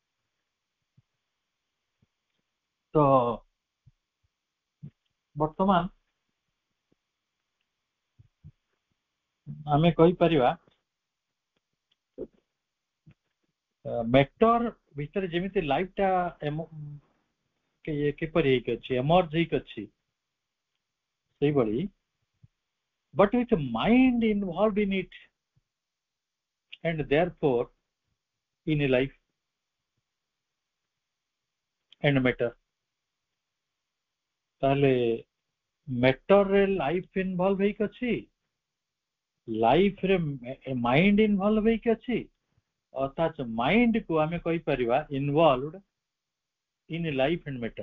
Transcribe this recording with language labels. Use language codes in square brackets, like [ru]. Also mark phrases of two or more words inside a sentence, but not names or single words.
[or] ତ ବର୍ତ୍ତମାନ ଆମେ କହିପାରିବା ମେଟର ଭିତରେ ଯେମିତି ଲାଇଫଟା କିପରି ହେଇକି ଅଛି, ଏମର୍ଜ ହେଇକି ଅଛି, ସେଇଭଳି [en] but with mind involved in it and therefore in a life and matter। [or] ତାହେଲେ ମ୍ୟାଟରରେ [en] life involve [or] ହେଇକି ଅଛି, ଲାଇଫରେ [en] mind involve [or] ହେଇକି ଅଛି, ଅର୍ଥାତ୍ ମାଇଣ୍ଡକୁ ଆମେ କହିପାରିବା [en] involved in life and matter.